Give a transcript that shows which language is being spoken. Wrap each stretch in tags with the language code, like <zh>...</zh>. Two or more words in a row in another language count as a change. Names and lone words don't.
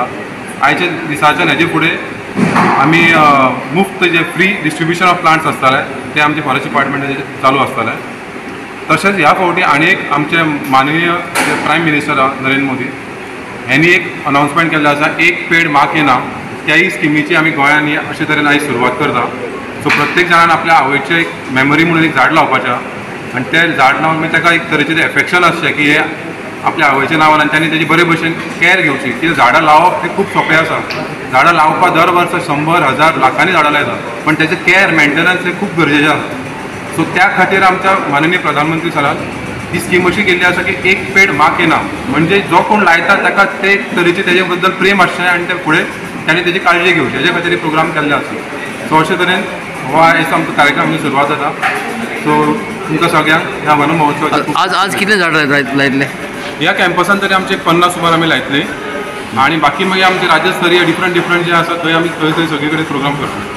<kok>आयचे दिसाच्यान हेजे फुडें आमी मुफ्त जे</kok> <en>free distribution of plants</en> <kok>आसतले ते आमचे फॉरेस्ट डिपार्टमेंटाचे चालू आसतले। तशेंच ह्या फावटी आनी एक आमचे माननीय</kok> <en>prime minister</en> <kok>नरेंद्र मोदी हेनी एक अनाउन्समेंट केल्लें आसा,</kok> <hi>एक पेड़ माँ के नाम।</hi> <kok>त्याही स्किमीची आमी गोंयांत अशे तरेन आयज सुरवात करता। सो प्रत्येक जाणान आपल्या आवयचें एक मेमरी म्हणून एक झाड लावपाचें आनी तें झाड लावन मागीर ताका एक तरेचें एफेक्शन आसचें की हे आपल्या आवयच्या नांवान आनी तांणी तेजी बरे भशेन कॅर घेवची। कित्याक झाडां लावप हें खूब सोंपें आसा। झाडां लावपाक दर वर्स 100, 1000, लाखांनी झाडां लायतात, पण तेजें</kok> <en>care maintenance</en> <kok>हें खूब गरजेचें आसा। सो त्या खातीर आमच्या माननीय प्रधानमंत्री सरान ही स्कीम अशी केल्ली आसा की</kok> <hi>एक पेड़ माँ के नाम,</hi> <kok>म्हणजे जो कोण लायता ताका ते तरेचे तेजे बद्दल प्रेम आसचें आनी ते फुडें तांणी तेजी काळजी घेवची, हेजे खातीर प्रोग्राम केल्ले आसा। सो अशे तरेन हो आयज आमचो कार्यक्रमाची सुरवात जाता। सो तुमकां सगळ्यांक ह्या वन महोत्सवाची आज कितले झाडां लायतले? ह्या कॅम्पसान तरी आमचे 50 सुमार आमी लायतले आणि बाकी मागीर आमचे राज्यस्तरीय डिफरंट जे आसा थंय आमी थंय सगळे कडेन प्रोग्राम करता।</kok>